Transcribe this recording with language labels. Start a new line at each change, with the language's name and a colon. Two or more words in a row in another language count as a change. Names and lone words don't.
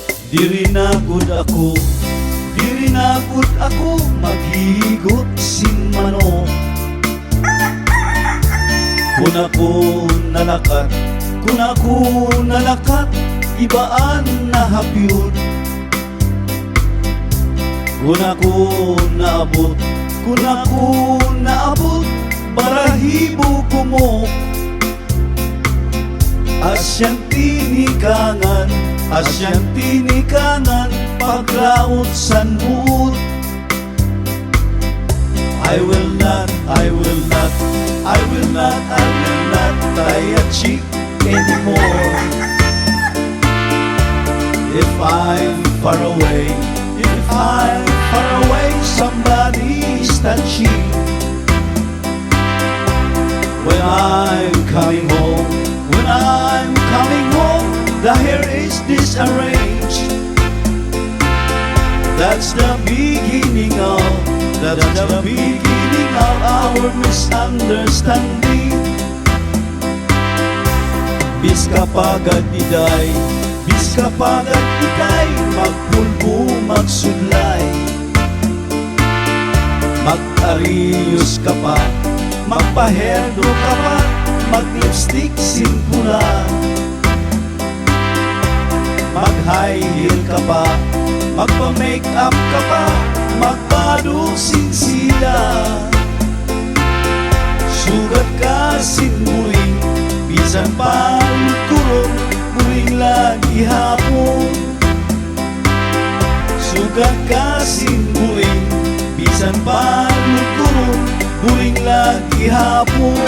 Waray: Diri na gud ako, diri na gud ako, maghigot sin manok. Kung ako nalakat, kung ako nalakat, ibaan na hapyod. Kung ako naabot, kung ako naabot, barahibo kumok. Asyang tinikangan, asyang tinikangan, paglaot san buot.
English: I will not, I will not, I will not, I will not tie a cheek anymore. If I'm far away, if I'm far away, somebody's touching. When I'm coming home, when I'm coming home, the hair is disarranged. That's the beginning of, that's the beginning of our misunderstanding.
Waray: Bis kapagad iday, bis kapagad iday, magpulbo, magsudlay. Mag-ariyos ka pa, magpaherdo ka pa, mag-lipstick sin pula. Mag-high heel ka pa, magpa-make up ka pa, magpadong sin sila. Sugat ka sin buring, bisan pa kurong, buring lagi hapon. Sugat ka sin buring, bisan pa kurong, buring lagi hapon.